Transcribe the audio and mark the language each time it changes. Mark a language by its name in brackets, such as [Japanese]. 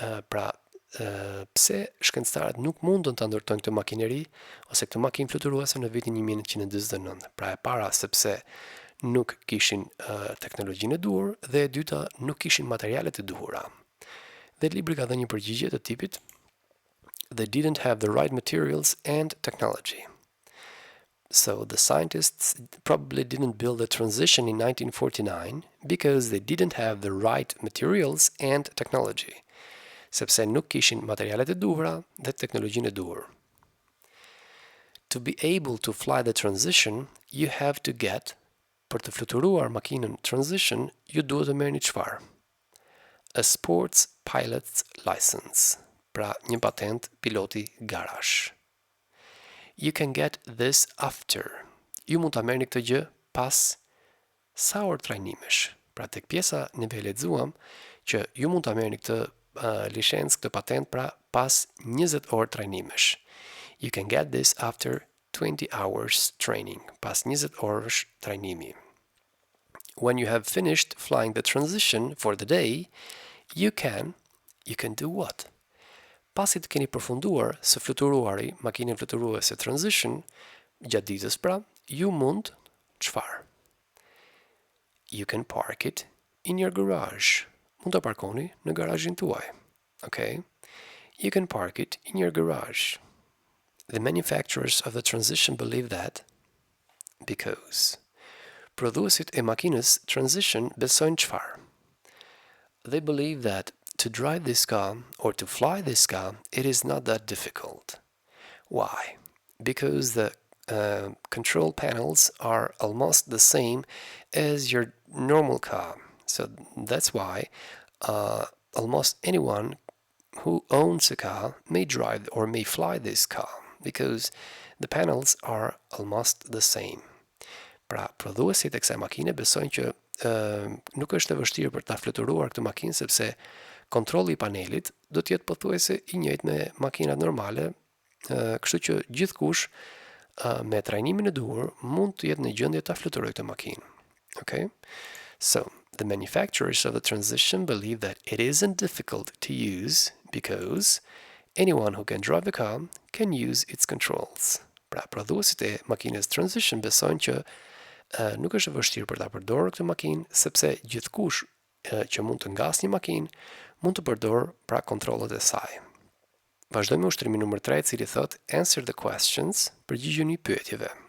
[Albanian] Pse shkencëtarët nuk mundën ta ndërtojnë këtë makineri ose këtë makinë fluturuese në vitin 1949. Pra e para sepse nuk kishin teknologjinë e duhur dhe e dyta nuk kishin materialet e duhura. Dhe libri ka dhënë një përgjigje të tipit [English] they didn't have the right materials and technology. So the scientists probably didn't build the transition in 1949 because they didn't have the right materials and technology. [Albanian] Sepse nuk kishin materialet e duhura dhe teknologjinë e duhur. [English] To be able to fly the transition, you have to get, [Albanian] për të fluturuar makinën transition, ju duhet të merrni çfarë? [English] A sports pilot's license, [Albanian] pra një patent piloti garash. [English] You can get this after. [Albanian] Ju mund ta merrni këtë gjë pas sa orë trajnimesh. Pra tek pjesa neve lexuam që ju mund ta merrni këtë licencë, këtë patent pra pas 20 orë trajnimesh. [English] You can get this after 20 hours training, [Albanian] pas 20 orësh trajnimi. [English] When you have finished flying the transition for the day, you can do what? [Albanian] Pasi të keni përfunduar së fluturuari makinën fluturuese transition, gjatë ditës pra, ju mund çfarë? [English] You can park it in your garage. [Albanian] Mund ta parkoni në garazhin tuaj. [English] Okay? You can park it in your garage. The manufacturers of the transition believe that because [Albanian] prodhuesit e makinës transition besojnë çfarë? [English] They believe that to drive this car or to fly this car, it is not that difficult. Why? Because the control panels are almost the same as your normal car. So that's why almost anyone who owns a car may drive or may fly this car because the panels are almost the same. [Albanian] Pra, prodhuesit e kësaj makine besojnë që nuk është e vështirë për ta fluturuar këtë makinë sepse kontrolli i panelit do të jetë pothuajse i njëjtë me makinat normale, kështu që gjithkush me trajnimin e duhur mund të jetë në gjendje ta fluturojë këtë makinë. [English] Okay? So, the manufacturers of the transition believe that it isn't difficult to use because anyone who can drive the car can use its controls. [Albanian] Pra, prodhuesit e makinës transition besojnë që nuk është e vështirë për ta përdorur këtë makinë sepse gjithkush që mund të ngasë një makinë mund të përdor pra kontrollet e saj. Vazhdojmë me ushtrimin numër 3, i cili thot [English] answer the questions, [Albanian] përgjigjuni pyetjeve.